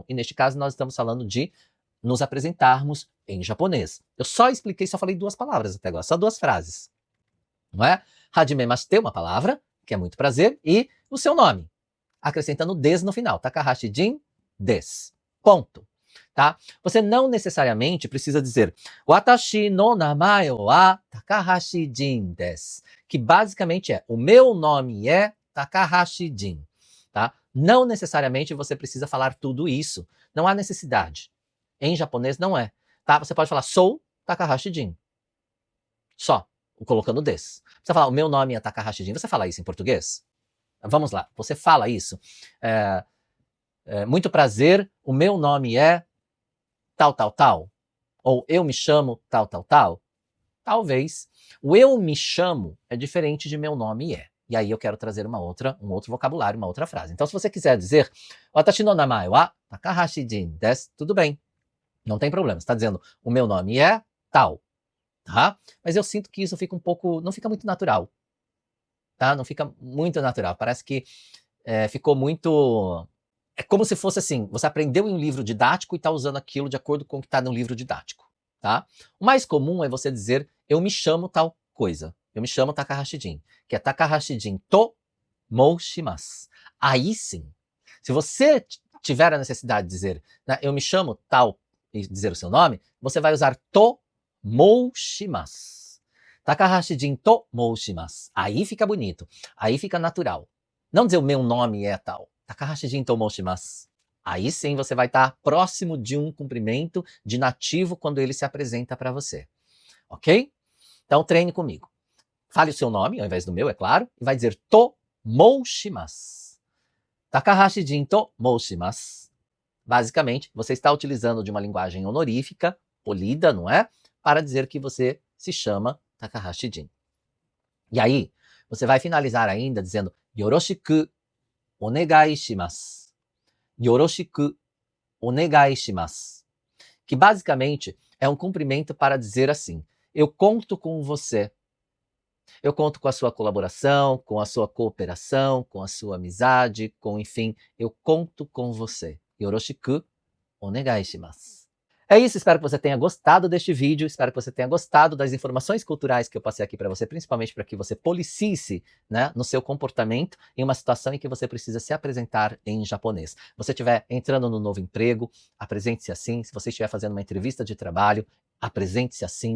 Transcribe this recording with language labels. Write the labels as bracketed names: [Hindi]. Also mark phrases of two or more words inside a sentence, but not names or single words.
[Portuguese] E neste caso nós estamos falando de nos apresentarmos em japonês. Eu só falei 2 palavras até agora, só 2 frases. Não é? Hajimemashite, uma palavra, que é muito prazer, e o seu nome, acrescentando des no final. Takahashi-jin des. Ponto. Tá? Você não necessariamente precisa dizer [Japanese] Watashi no namae wa Takahashi-jin desu, [Portuguese] que basicamente é o meu nome é Takahashi-jin. Tá? Não necessariamente você precisa falar tudo isso. Não há necessidade. Em japonês não é. Tá? Você pode falar sou Takahashi-jin. Só, colocando des. Você fala o meu nome é Takahashi-jin. Você fala isso em português? Vamos lá, você fala isso. Muito prazer, o meu nome é tal, tal, tal. Ou eu me chamo tal, tal, tal. Talvez. O eu me chamo é diferente de meu nome é. E aí eu quero trazer um outro vocabulário, uma outra frase. Então, se você quiser dizer [Japanese] Watashi no namae wa Takahashi-jin desu, [Portuguese] tudo bem. Não tem problema. Você está dizendo o meu nome é tal. Tá? Mas eu sinto que isso fica não fica muito natural. Tá? Não fica muito natural. Parece que ficou muito... É como se fosse assim, você aprendeu em um livro didático e está usando aquilo de acordo com o que está no livro didático. Tá? O mais comum é você dizer, eu me chamo tal coisa. Eu me chamo Takahashi-jin, que é [Japanese] Takahashi-jin to moushimasu. [Portuguese] Aí sim, se você tiver a necessidade de dizer, né, eu me chamo tal, e dizer o seu nome, você vai usar [Japanese] と申します. Takahashi-jin to moushimasu. [Portuguese] Aí fica bonito, aí fica natural. Não dizer o meu nome é tal. [Japanese] Takahashi-jin to moushimasu. [Portuguese] Aí sim você vai estar próximo de um cumprimento de nativo quando ele se apresenta para você. Ok? Então treine comigo. Fale o seu nome, ao invés do meu, é claro, e vai dizer [Japanese] と申します. Takahashi-jin to moushimasu. [Portuguese] Basicamente, você está utilizando de uma linguagem honorífica, polida, não é? Para dizer que você se chama Takahashi-jin. E aí, você vai finalizar ainda dizendo [Japanese] よろしくお願いします. よろしくお願いします. [Portuguese] Que basicamente é um cumprimento para dizer assim, eu conto com você. Eu conto com a sua colaboração, com a sua cooperação, com a sua amizade, enfim, eu conto com você. [Japanese] よろしくお願いします. [Portuguese] É isso, espero que você tenha gostado deste vídeo, espero que você tenha gostado das informações culturais que eu passei aqui para você, principalmente para que você policie, né, no seu comportamento em uma situação em que você precisa se apresentar em japonês. Se você estiver entrando no novo emprego, apresente-se assim. Se você estiver fazendo uma entrevista de trabalho, apresente-se assim.